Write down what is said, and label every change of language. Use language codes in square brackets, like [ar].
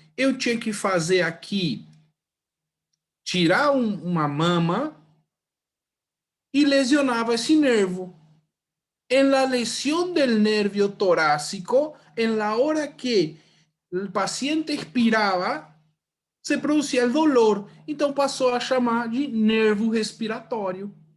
[pt] Eu tinha que fazer aqui, tirar uma mama e lesionava esse nervo. [es] En la lesión del nervio torácico, en la hora que el paciente expiraba, se producía el dolor. [pt] Então passou a chamar de nervo respiratório.